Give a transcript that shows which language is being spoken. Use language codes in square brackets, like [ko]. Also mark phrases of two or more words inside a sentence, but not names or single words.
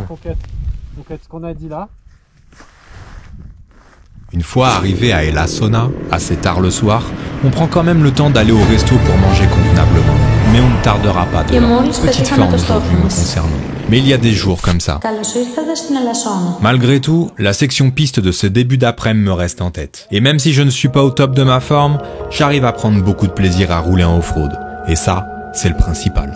[fr] Conquête ce qu'on a dit là. Une fois arrivé à El Asona, assez tard le soir, on prend quand même le temps d'aller au resto pour manger convenablement. Mais on ne tardera pas de là. Petite forme aujourd'hui me concernant. Mais il y a des jours comme ça. [el] Καλώς ήρθατε στην Ελασσόνα. [fr] Malgré tout, la section piste de ce début d'après-midi me reste en tête. Et même si je ne suis pas au top de ma forme, j'arrive à prendre beaucoup de plaisir à rouler en off-road. Et ça, c'est le principal.